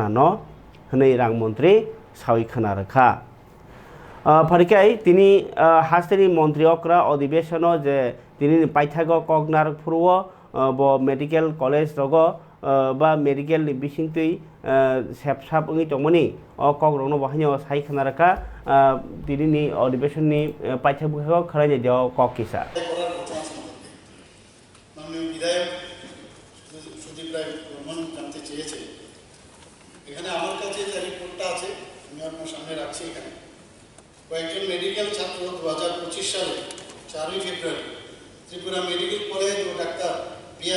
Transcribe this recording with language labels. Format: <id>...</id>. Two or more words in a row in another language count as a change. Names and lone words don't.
<trp>न हनै रां मंत्री सावि खोना रखा फरिकाय तिनी हास्तेनि मंत्री अक्रा अधिवेशन जे तिनी पाइथाग कगनार फुरुव ब मेडिकल कलेज रगो बा मेडिकल नि बिसिंतै सेपसाप उङै तंमनि कक रंनो बाहायनो साइ खोना रखा तिनी अधिवेशन नि पाइथाग बुखाव खरायनाय देव कक किसा</trp> <bn>এখানে আমার কাছে যে রিপোর্টটা আছে আমি আপনার সামনে রাখছি এখানে কয়েকজন মেডিকেল ছাত্র 2025 সালে 4 ফেব্রুয়ারি ত্রিপুরা মেডিকেল কলেজ ও ডাক্তার B.R.</bn>